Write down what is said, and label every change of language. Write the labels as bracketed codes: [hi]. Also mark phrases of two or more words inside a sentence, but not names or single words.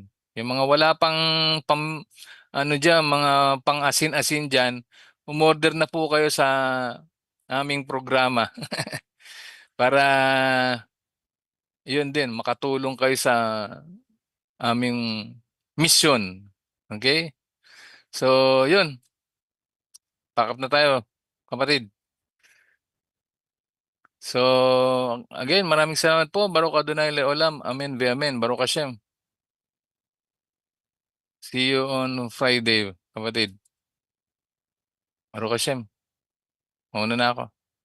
[tl] Yung mga wala pang ano diyan, mga pang-asin-asin diyan, umorder na po kayo sa aming programa para yun din makatulong kayo sa aming mission. Okay? So, yun, pack na tayo, kapatid. So, again, maraming salamat po. [he] ברוך אדוני לעולם. אמן ואמן. ברוך השם. [en] See you on Friday, kapatid. [he] ברוך השם. [tl] Mauna na ako.